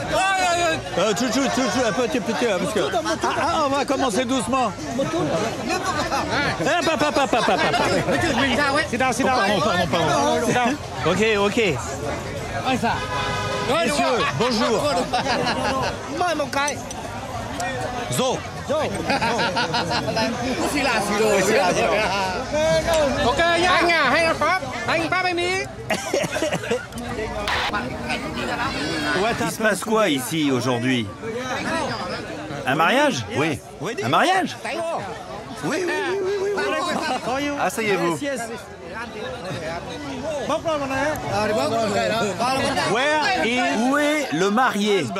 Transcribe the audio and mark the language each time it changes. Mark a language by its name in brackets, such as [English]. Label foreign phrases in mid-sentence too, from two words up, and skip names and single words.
[French] Chouchou, un petit, parce que... on va commencer doucement. Pardon. Ok. Messieurs, bonjour. Zo. [Vietnamese] Ok, anh à, hay là Pháp? Anh Pháp em đi. [French] Il se passe quoi ici aujourd'hui? Un mariage? Oui. Un mariage? Oui. Asseyez-vous. Où est le marié?